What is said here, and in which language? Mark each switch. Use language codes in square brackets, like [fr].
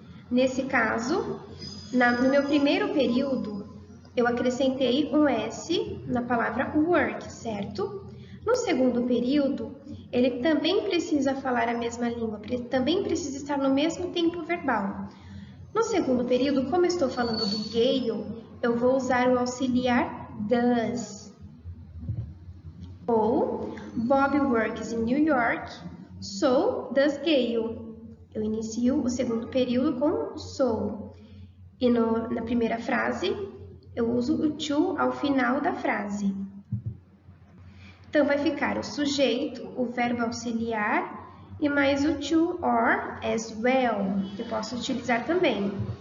[pt] Nesse caso, no meu primeiro período, eu acrescentei um S na palavra work, certo? No segundo período, ele também precisa falar a mesma língua, também precisa estar no mesmo tempo verbal. No segundo período, como eu estou falando do Gail, eu vou usar o auxiliar does. [en] Ou, Bob works in New York, so does Gail. [pt] Eu inicio o segundo período com so. E na primeira frase, eu uso o to ao final da frase. Então, vai ficar o sujeito, o verbo auxiliar e mais o to or as well, que eu posso utilizar também.